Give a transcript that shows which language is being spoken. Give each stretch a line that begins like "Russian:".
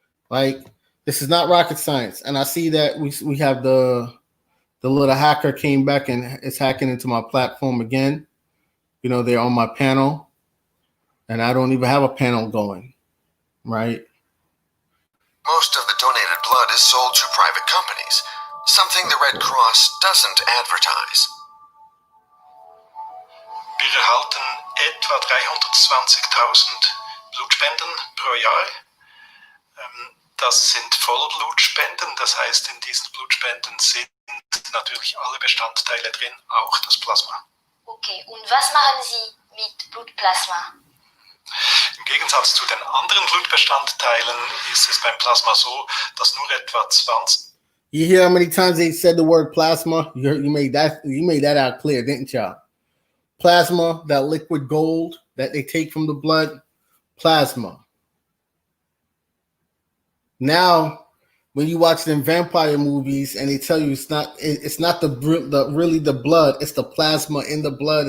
English: Like, this is not rocket science. And I see that we have the little hacker came back and is hacking into my platform again. They're on my panel. And I don't even have a panel going, right? Most of the donated blood is sold to private companies, something the Red Cross doesn't advertise.
German: Wir erhalten etwa 320.000 Blutspenden pro Jahr. Das sind Vollblutspenden, das heißt, in diesen Blutspenden sind natürlich alle Bestandteile drin, auch das Plasma. Okay, und was machen Sie mit Blutplasma? Im Gegensatz zu den anderen Blutbestandteilen ist es beim Plasma so, dass nur etwa 20.
English: You hear how many times they said the word plasma? You made that out clear, didn't y'all? Plasma, that liquid gold that they take from the blood, plasma. Now, when you watch them vampire movies and they tell you it's not really the blood, it's the plasma in the blood.